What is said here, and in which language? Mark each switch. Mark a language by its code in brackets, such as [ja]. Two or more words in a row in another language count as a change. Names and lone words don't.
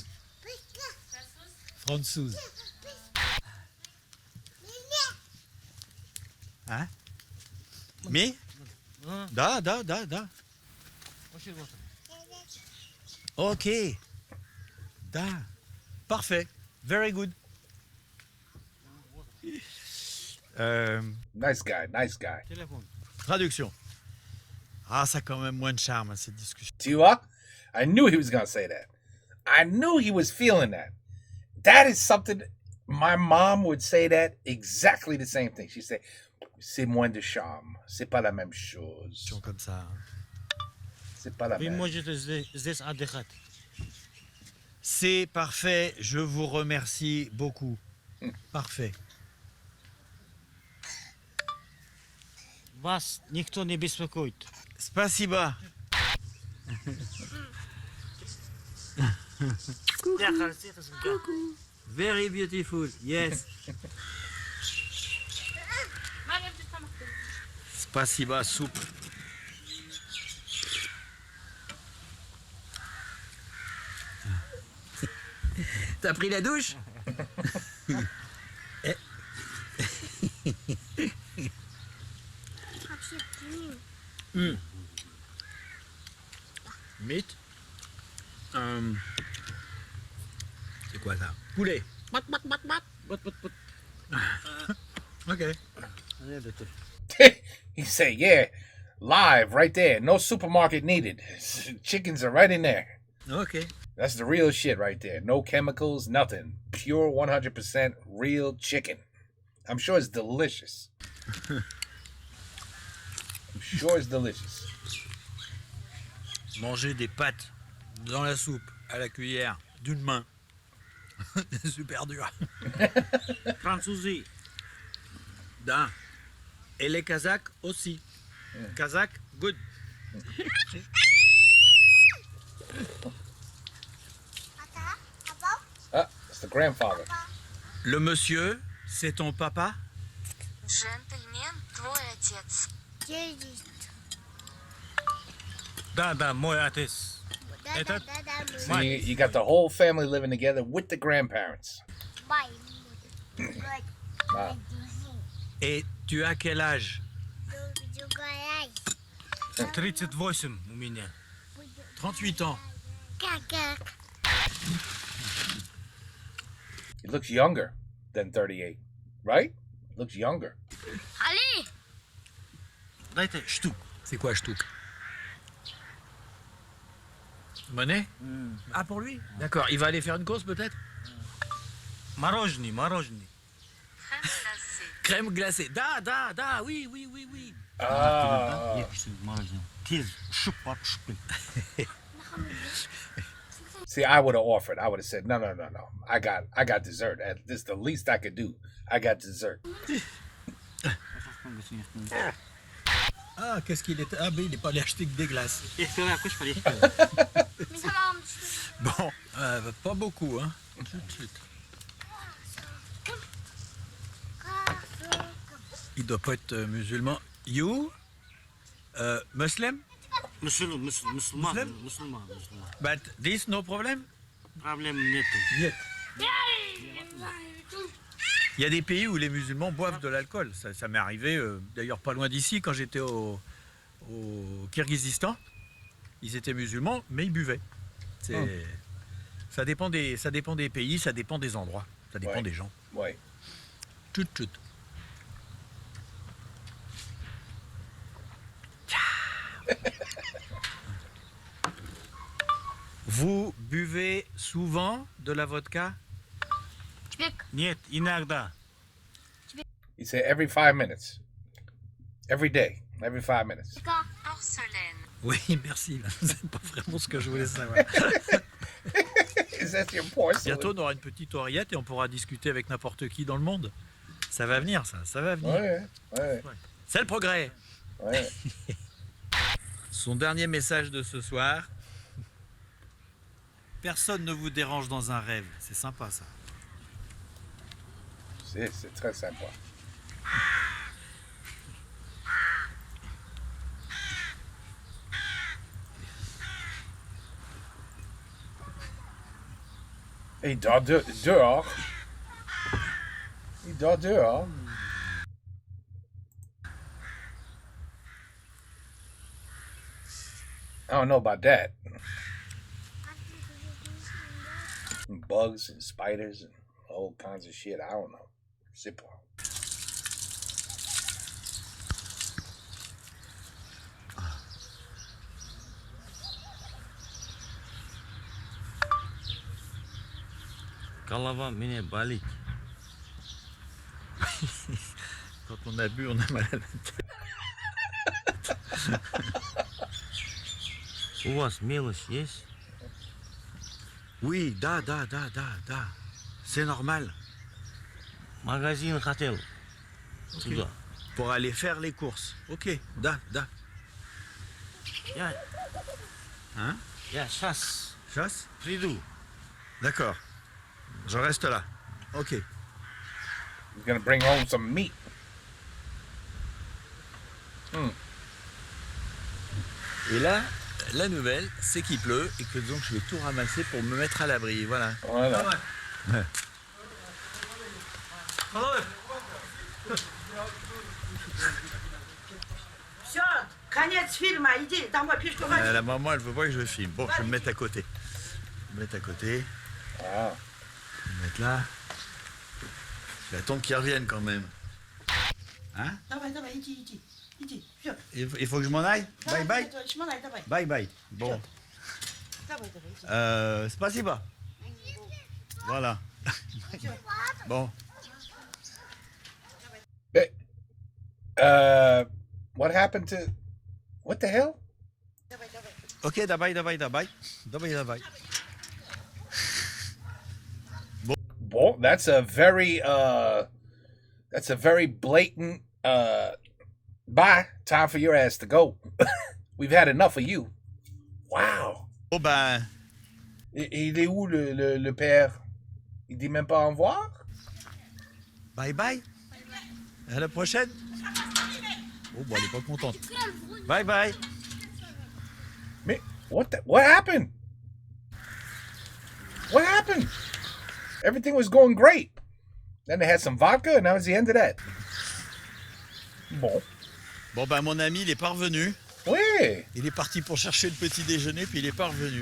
[fr] Franzouz. Hein? [en] Me? Da. Ok. [fr] Da. Parfait. [en] Very good. Nice guy. [fr] Téléphone. Traduction. Ah, ça a quand même moins de charme, cette discussion. Tu vois? [en] I knew he was going to say that. I knew he was feeling that. That is something, my mom would say that exactly the same thing. She'd say, [fr] c'est moins de charme. C'est pas la même chose. Comme ça. C'est pas la Oui, même. moi, je te [ru] здесь отдыхать. [fr] C'est parfait. Je vous remercie beaucoup. Parfait. [ru] Вас никто не беспокоит. Спасибо. [en] Very beautiful. Yes. [ru] Спасибо, [fr] soupe. T'as pris la douche? [en] Meat. [fr] C'est quoi ça? Poulet. Ok. [en] He said, yeah, live right there. No supermarket needed. Chickens are right in there. Ok. That's the real shit right there. No chemicals, nothing. Pure 100% real chicken. I'm sure it's delicious. I'm sure it's delicious. [fr] Manger des pâtes dans la soupe à la cuillère d'une main. C'est super dur. [ru] Французы. [fr] Da. Et les Kazakhs aussi. [en] Kazakh, good. Ah, it's the grandfather. [fr] Le monsieur, c'est ton papa? [ru] Джентльмен, твой отец. Да, мой отец. Этот? [en] See, you got the whole family living together with the grandparents. Ah. [fr] Et tu as quel âge? [ru] 38 у меня. [fr] 38 ans. [en] He looks younger than 38, right? Looks younger. [fr] Allez! [ru] Дайте штук. [fr] C'est quoi, Shtouk? Monnaie? Ah, pour lui? D'accord. Il va aller faire une course peut-être? [ru] Мороженое. [fr] Crème glacée. Da, oui. Ah. [ru] Мороженое. Тез, шуп. [en] See, I would have offered. I would have said, no. I got dessert. This is the least I could do. I got dessert. [fr] Ah, qu'est-ce qu'il est? Ah, mais il n'est pas allé acheter que des glaces. Bon, pas beaucoup, hein. Il doit pas être musulman. [en] You? Muslim? Musulman. But this no problem? [ru] Проблем нету. Niet. [fr] Il y a des pays où les musulmans boivent de l'alcool. Ça m'est arrivé, d'ailleurs pas loin d'ici, quand j'étais au Kirghizistan. Ils étaient musulmans, mais ils buvaient. Ça dépend des pays, ça dépend des endroits, ça dépend des gens. Ouais. Tchut, tchut. Vous buvez souvent de la vodka? [ru] Нет, иногда. [en] He said every 5 minutes. Every day. Every 5 minutes. [fr] Porcelaine. Oui, merci. C'est pas vraiment ce que je voulais savoir. [en] Is that your porcelain? [fr] Bientôt, on aura une petite oreillette et on pourra discuter avec n'importe qui dans le monde. Ça va venir, ça va venir. Ouais. C'est le progrès. Ouais. Son dernier message de ce soir. Personne ne vous dérange dans un rêve. C'est sympa, ça. C'est très sympa. Il dort dehors. Il dort dehors. [en] I don't know about that. Bugs and spiders and all kinds of shit. I don't know. [fr] C'est pas. [ru] Голова меня болит. [fr] Quand on a bu, on a mal à la tête. [ru] У вас мелочь есть? [fr] Oui, da. C'est normal. [ru] Магазин хотел. Туда. [fr] Pour aller faire les courses. Ok, da. [ru] Я [fr] Hein? [ru] сейчас [fr] Chasse? [ru] приду. [fr] D'accord. Je reste là. Ok. [en] He's gonna bring home some meat. [fr] Et là, la nouvelle, c'est qu'il pleut et que donc je vais tout ramasser pour me mettre à l'abri. Voilà. Voilà. [ru] Все, конец фильма, иди домой, пешком ходи. [fr] La maman, elle veut pas que je filme. Bon, je vais me mettre à côté. Je vais me mettre à côté. Wow. Je vais me mettre là. Je vais attendre qu'ils reviennent quand même. Hein? [ru] Давай, иди, все. [fr] Il faut que je m'en aille? Bye bye. [ru] Шмонай, давай. [fr] Bye bye. Bon. [ru] Давай, иди. Spasiba. [fr] Voilà. Bon. [en] What happened to? What the hell? [ru] Ok, давай. [en] Well, that's a very blatant bye. Time for your ass to go. We've had enough of you. Wow. [fr] Bon ben, Il est où le père? Il dit même pas au revoir? bye bye. À la prochaine. Oh bon, elle est pas contente. Bye bye. [en] Mais what happened? What happened? Everything was going great. Then they had some vodka, and that was the end of that. [fr] Bon. Bon ben, mon ami, il est pas revenu. Oui. Il est parti pour chercher le petit déjeuner, puis il est pas revenu.